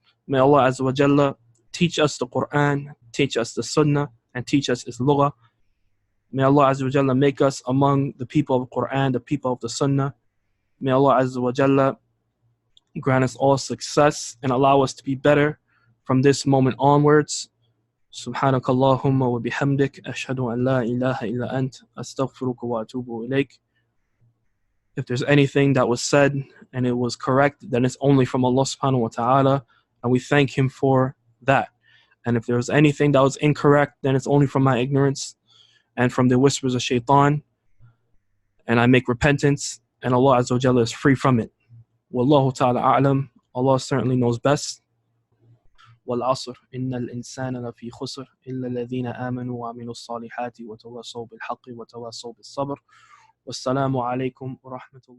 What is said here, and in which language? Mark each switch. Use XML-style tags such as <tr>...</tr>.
<en>May Allah azza wa jalla teach us the Quran, teach us the Sunnah, and teach us its lugha. May Allah azza wa jalla make us among the people of the Quran, the people of the Sunnah. May Allah azza wa jalla grant us all success and allow us to be better from this moment onwards.</en> <ar>سبحانك اللهم وبحمدك أشهد أن لا إله إلا أنت أستغفرك وأتوب إليك.</ar> <en>If there's anything that was said and it was correct, then it's only from Allah subhanahu wa ta'ala, and we thank Him for that. And if there was anything that was incorrect, then it's only from my ignorance and from the whispers of shaitan, and I make repentance, and Allah azza wa jalla is free from it. Wallahu ta'ala a'lam. Allah certainly knows best.</en> <ar>والعصر إن الإنسان لفي خسر إلا الذين آمنوا وعملوا الصالحات وتواصوا بالحق وتواصوا بالصبر والسلام عليكم ورحمة الله</ar>